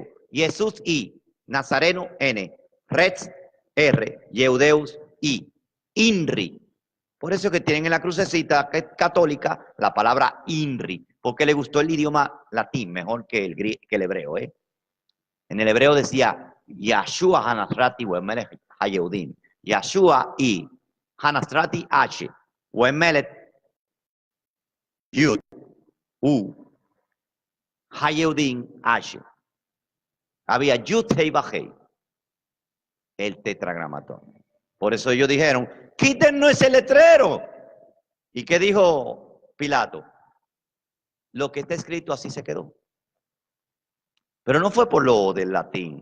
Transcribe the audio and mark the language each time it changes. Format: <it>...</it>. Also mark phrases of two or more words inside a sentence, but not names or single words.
<la>Jesús I, Nazareno N, Retz R, Yeudeus I, INRI.</la> <es>Por eso que tienen en la crucecita católica la palabra INRI, porque le gustó el idioma latín mejor que el hebreo. En el hebreo decía</es> <he>ישוע הנצרתי ומלך היהודים. ישוע I, הנצרתי H, ומלך יוד, U, היהודים H.</he> <es>Había</es> <he>יוד הא</he> <es>Bajei, el tetragramatón. Por eso ellos dijeron, quítenos ese letrero. ¿Y qué dijo Pilato? Lo que está escrito así se quedó. Pero no fue por lo del latín.</es>